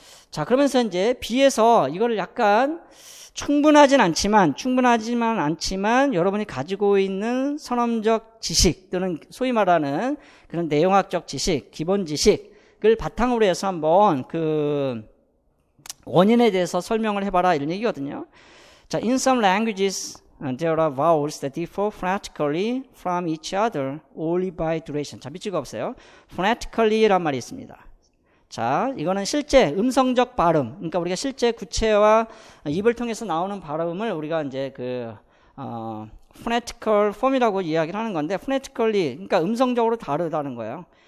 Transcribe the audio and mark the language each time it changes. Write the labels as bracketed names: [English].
[Korean] 자, 그러면서 이제 B에서 이거를 약간 충분하지만 않지만 여러분이 가지고 있는 선언적 지식 또는 소위 말하는 그런 내용학적 지식, 기본 지식 걸 바탕으로 해서 한번 그 원인에 대해서 설명을 해봐라 이런 얘기거든요. [English] 자, in some languages there are vowels that differ phonetically from each other only by duration. [Korean] 자, 밑줄 그어보세요. phonetically란 말이 있습니다. 자, 이거는 실제 음성적 발음. 그러니까 우리가 실제 구체와 입을 통해서 나오는 발음을 우리가 이제 그 phonetical form이라고 이야기를 하는 건데, phonetically, 그러니까 음성적으로 다르다는 거예요.